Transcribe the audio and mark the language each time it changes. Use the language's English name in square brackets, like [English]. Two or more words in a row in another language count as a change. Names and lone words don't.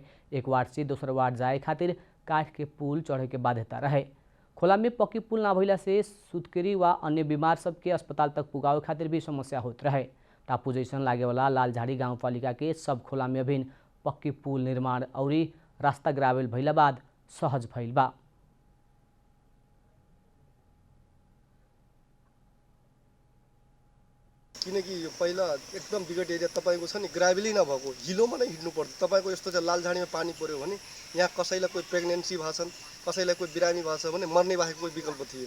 [Bhojpuri] एक वार्ड से दोसर वार्ड जाए खातिर काठ के पुल चढ़े के बाध्यता रहे। खोला में पक्की पुल ना भइला से सुतकेरी व अन्य बीमार सबके अस्पताल तक पुगावे खातिर भी समस्या होत रहे। टापू जैसन लागे वाला लालझाड़ी गाउँपालिका के सब खोला में अभिन पक्की पुल निर्माण और रास्ता ग्रावेल भइला बाद सहज भइल बा। [Nepali] किनकि यो पहिला एकदम विकट एरिया तपाईको छ नि ग्राभेली नभएको हिलोमा नै हिँड्नु पर्छ। तपाईको यस्तो चाहिँ लालझाडीमा पानी पर्यो भने यहाँ कसैलाई कोही प्रेग्नेन्सी भएछन्, कसैलाई कोही बिरामी भएको छ भने मर्ने बाहेक कोही विकल्प थिएन।